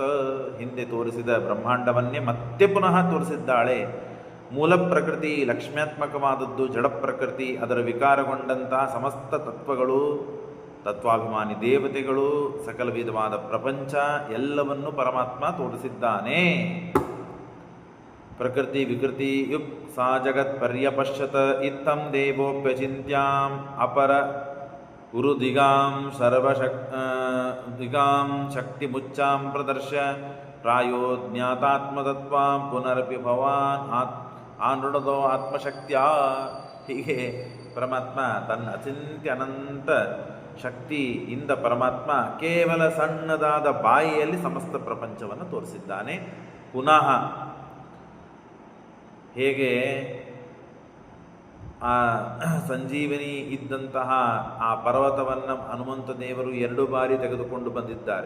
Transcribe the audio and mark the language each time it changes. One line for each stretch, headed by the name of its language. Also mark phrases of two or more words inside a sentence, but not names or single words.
Kannada: ಹಿಂದೆ ತೋರಿಸಿದ ಬ್ರಹ್ಮಾಂಡವನ್ನೇ ಮತ್ತೆ ಪುನಃ ತೋರಿಸಿದ್ದಾಳೆ. ಮೂಲ ಪ್ರಕೃತಿ ಲಕ್ಷ್ಮ್ಯಾತ್ಮಕವಾದದ್ದು, ಜಡ ಪ್ರಕೃತಿ ಅದರ ವಿಕಾರಗೊಂಡಂತಹ ಸಮಸ್ತ ತತ್ವಗಳು, ತತ್ವಾಭಿಮಾನಿ ದೇವತೆಗಳು, ಸಕಲ ವಿಧವಾದ ಪ್ರಪಂಚ ಎಲ್ಲವನ್ನು ಪರಮಾತ್ಮ ತೋರಿಸಿದ್ದಾನೆ.
Sanskrit: ಪ್ರಕೃತಿ ವಿಕೃತಿ ಯುಕ್ ಸಾ ಜಗತ್ ಪರ್ಯಪಶ್ಯತ ಇತ್ತಂ ದೇವೋಪ್ಯಚಿಂತ್ಯಾಂ ಅಪರ ಗುರುದಿಗಾಂ ದಿಗಾಂ ಶಕ್ತಿ ಮುಚ್ಚಾಂ ಪ್ರದರ್ಶ ಪ್ರಾಯೋ ಜ್ಞಾತಾತ್ಮತತ್ವಾಂ ಪುನರಪಿ ಭವಾನ್ ಆನೃಣದೋ ಆತ್ಮಶಕ್ತಿಯ.
Kannada: ಹೀಗೆ ಪರಮಾತ್ಮ ತನ್ನ ಅಚಿಂತ್ಯ ಅನಂತ ಶಕ್ತಿಯಿಂದ ಪರಮಾತ್ಮ ಕೇವಲ ಸಣ್ಣದಾದ ಬಾಯಿಯಲ್ಲಿ ಸಮಸ್ತ ಪ್ರಪಂಚವನ್ನು ತೋರಿಸಿದ್ದಾನೆ. ಪುನಃ ಹೇಗೆ ಆ ಸಂಜೀವನಿ ಇದ್ದಂತಹ ಆ ಪರ್ವತವನ್ನು ಹನುಮಂತ ದೇವರು 2 ಬಾರಿ ತೆಗೆದುಕೊಂಡು ಬಂದಿದ್ದಾರೆ.